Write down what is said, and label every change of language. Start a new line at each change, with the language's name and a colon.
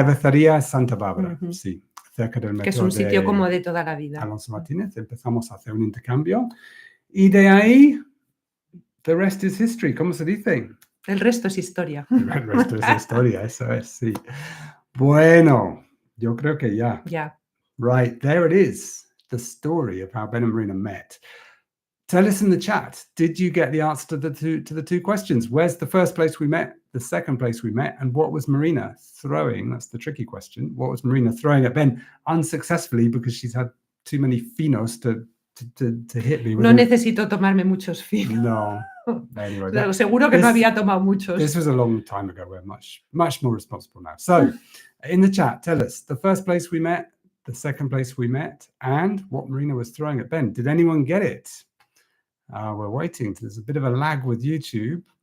Spanish: Cervecería Santa Bárbara, Ujú. sí, cerca del metro Que es un sitio de como de toda la vida. Alonso Martínez. Empezamos a hacer un intercambio y de ahí,
English: the rest is history,
Spanish: ¿cómo se dice? El resto es historia. El resto es historia, eso es, sí. Bueno, yo creo que ya. Ya.
English: Right, there it is, the story of how Ben and Marina met. Tell us in the chat, did you get the answer to the two questions? Where's the first place we met, the second place we met, and what was Marina throwing? That's the tricky question. What was Marina throwing at Ben unsuccessfully because she's had too many finos to hit me with?
Spanish: No necesito tomarme muchos finos.
English: No. Anyway,
Spanish: seguro que no había tomado muchos.
English: This was a long time ago. We're much more responsible now. So, in the chat, tell us the first place we met, the second place we met, and what Marina was throwing at Ben. Did anyone get it? We're waiting. There's a bit of a lag with YouTube.